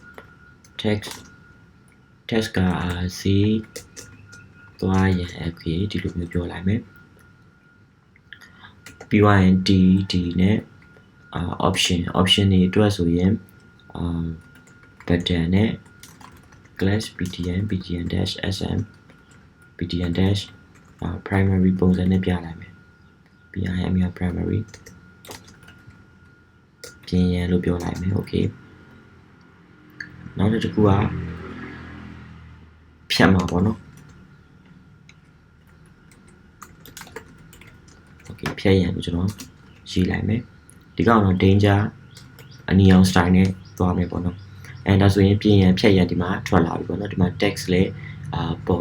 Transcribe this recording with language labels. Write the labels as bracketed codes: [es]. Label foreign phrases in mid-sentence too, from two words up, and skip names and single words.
[my] text ကc သွားရင် okay ဒီလိုမျိုးပြောလိုက်မယ်ပြီးသွားရင် d နဲ့option တွေအတွက်ဆိုရင်button နဲ့ [en] class ptn dash sm ptn dash primary [my] ပုံစံနဲ့ပြလိုက်မယ်ပြီးရင်အမြ primary ပြင်ရန်လို့ပြောလိုက်မယ် okay နောက်တစ်ခုကဖြတ်မှာပေါ့နော် okay ဖြတ်ရန်လို့ကျွန်တော်ရေးလိုက်မယ်ဒီကောင်တော့ danger အနီအောင် style နဲ့သွားမယ်ပေါ့နော်အဲဒါဆိုရင်ပြင်ရန်ဖြတ်ရန်ဒီမှာထွက်လာပြီပေါ့နော်ဒီမှာ text လည်းပေါ်